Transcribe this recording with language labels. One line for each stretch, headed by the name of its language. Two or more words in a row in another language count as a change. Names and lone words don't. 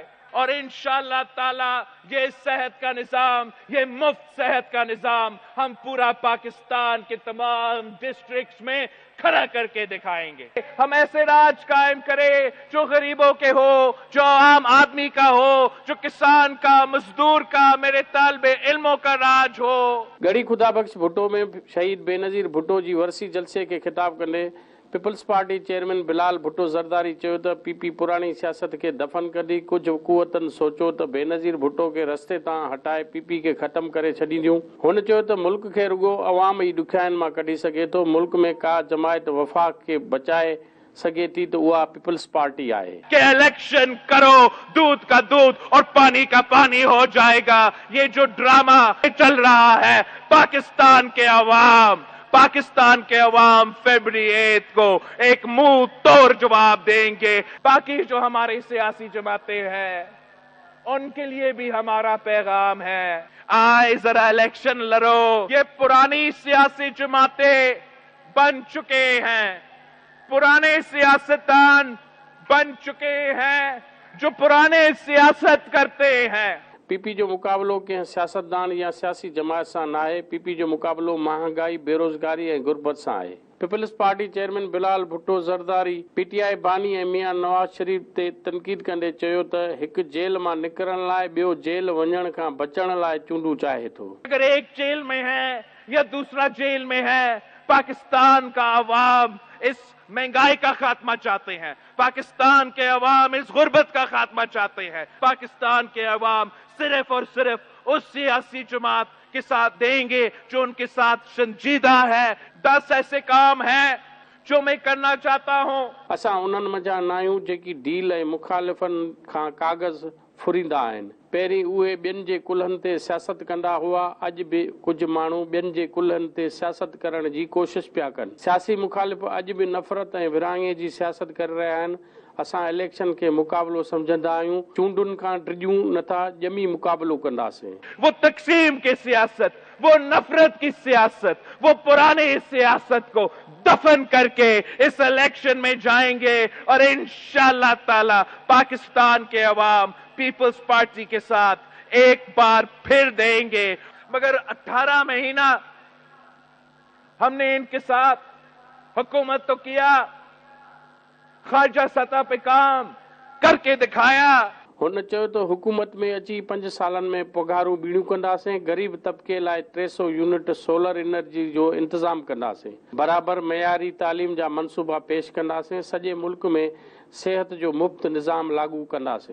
Urdu: اور
Arabic: إن شاء الله تعالى
Urdu: یہ صحت کا نظام، یہ مفت صحت کا نظام ہم پورا پاکستان کے تمام ڈسٹرکٹس میں کھڑا کرکے دکھائیں گے. ہم ایسے راج قائم کریں جو غریبوں کے ہو، جو عام آدمی کا ہو، جو کسان کا، مزدور کا، میرے طالبِ علموں کا راج ہو.
Sindhi: गड़ी खुदाबख्श भुट्टो में शहीद बेनज़ीर भुट्टो जी वरसी जलसे के खिताब कंदे पीपल्स पार्टी चेयरमैन बिलावल भुट्टो ज़रदारी चयो त पीपी पुरानी सियासत के दफ़न कढी कुछ हुकूमतनि सोचो त बेनज़ीर भुट्टो के रस्ते तां हटाए पीपी के ख़त्म करे छॾींदियूं। हुन चयो त मुल्क के रुगो अवाम ई ॾुखियाईनि मां कढी सघे थो। मुल्क में का जमायत वफ़ाक़ के बचाए सके थी तो वह पीपल्स पार्टी आए।
Urdu: کہ الیکشن کرو، دودھ کا دودھ اور پانی کا پانی ہو جائے گا. یہ جو ڈرامہ چل رہا ہے، پاکستان کے عوام فروری 8 کو ایک منہ توڑ جواب دیں گے. باقی جو ہماری سیاسی جماعتیں ہیں ان کے لیے بھی ہمارا پیغام ہے، آئے ذرا الیکشن لڑو. یہ پرانی سیاسی جماعتیں بن چکے ہیں، پرانے سیاستدان بن چکے ہیں جو پرانے سیاست کرتے ہیں.
Sindhi: पीपी जो मुकाबलो कंहिं सियासतदान या सियासी जमात सां न आहे। पीपी जो मुकाबलो महांगाई, बेरोज़गारी ऐं गुरबत सां आहे। पीपल्स पार्टी चेयरमैन बिलावल भुट्टो ज़रदारी पीटीआई बानी ऐं मियां नवाज शरीफ ते तनक़ीद कंदे चयो त हिकु जेल मां निकिरण लाइ ॿियो जेल वञण खां बचण लाइ चूंडू चाहे थो।
Urdu: اگر ایک جیل میں ہے یا دوسرا جیل میں ہے، پاکستان کا عوام اس مہنگائی کا خاتمہ چاہتے ہیں، پاکستان کے عوام اس غربت کا خاتمہ چاہتے ہیں. پاکستان کے عوام صرف اور صرف اس سیاسی جماعت کے ساتھ دیں گے جو ان کے ساتھ سنجیدہ ہے. 10 ایسے کام ہیں جو میں کرنا چاہتا ہوں.
Sindhi: असां उन्हनि मंझां न आहियूं जेकी डील ऐं मुखालिफ़नि खां कागज़ फुरींदा आहिनि। पहिरीं उहे ॿियनि जे कुल्हनि ते सियासत कंदा हुआ, अॼु बि कुझु माण्हू ॿियनि जे कुल्हनि ते सियासत करण जी कोशिशि पिया कनि। सियासी मुखालिफ़ अॼु बि नफ़रत ऐं विरहाङे जी सियासत करे रहिया आहिनि। असां इलेक्शन के मुकाबलो समझंदा आहियूं, चूंडुनि खां टिजूं नथा, ॼमी मुकाबलो कंदासीं।
Urdu: وہ تقسیم کی سیاست، وہ نفرت کی سیاست، وہ پرانے سیاست کو دفن کرکے اس الیکشن میں جائیں گے اور
Arabic: إن شاء الله تعالى
Urdu: پاکستان کے عوام پیپلز پارٹی کے ساتھ ایک بار پھر دیں گے. مگر 18 مہینہ ہم نے ان کے ساتھ حکومت تو کیا، خارجہ سطح پہ کام کرکے دکھایا.
Sindhi: हुन चयो त हुकूमत में अची 5 सालनि में पघारूं ॿीणियूं कंदासीं। गरीब तबके लाइ 300 यूनिट
English: solar energy
Sindhi: जो इंतजाम कंदासीं। बराबर मयारी तालीम जा मनसूबा पेश कंदासीं। सॼे मुल्क में सेहत जो मुफ़्त निज़ाम लागू कंदासीं।